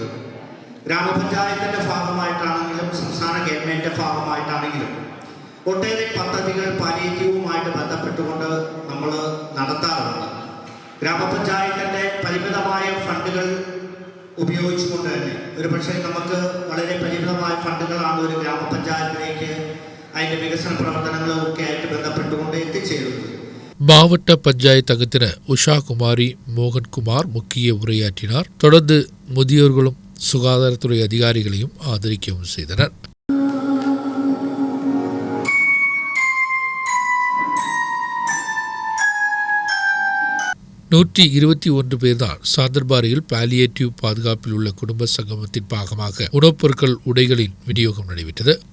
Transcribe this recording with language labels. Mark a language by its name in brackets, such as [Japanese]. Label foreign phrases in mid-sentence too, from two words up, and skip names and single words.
[Malayalam] ഗ്രാമപഞ്ചായത്തിൻ്റെ ഭാഗമായിട്ടാണെങ്കിലും സംസ്ഥാന ഗവൺമെൻറ്റിൻ്റെ ഭാഗമായിട്ടാണെങ്കിലും ഒട്ടേറെ പദ്ധതികൾ പാലിയേറ്റീവുമായിട്ട് ബന്ധപ്പെട്ടുകൊണ്ട് നമ്മൾ നടത്താറുണ്ട്. ഗ്രാമപഞ്ചായത്തിൻ്റെ പരിമിതമായ ഫണ്ടുകൾ ഉപയോഗിച്ചുകൊണ്ട് തന്നെ ഒരു പക്ഷേ നമുക്ക് വളരെ പരിമിതമായ ഫണ്ടുകളാണ് ഒരു ഗ്രാമപഞ്ചായത്തിലേക്ക് അതിൻ്റെ വികസന പ്രവർത്തനങ്ങളും ഒക്കെ ആയിട്ട് ബന്ധപ്പെട്ടുകൊണ്ട് എത്തിച്ചേരുന്നത്. [Tamil] மாவட்ட பஞ்சாயத்து அங்கத்தினர் உஷா குமாரி மோகன்குமார் முக்கிய உரையாற்றினார். தொடர்ந்து முதியோர்களும் சுகாதாரத்துறை அதிகாரிகளையும் ஆதரிக்கவும் செய்தனர். பேர்தான் சாந்தன்பாறையில் பாலியேட்டிவ் பாதுகாப்பில் உள்ள குடும்ப சங்கமத்தின் பாகமாக உணவுப் பொருட்கள் உடைகளின் விநியோகம் நடைபெற்றது.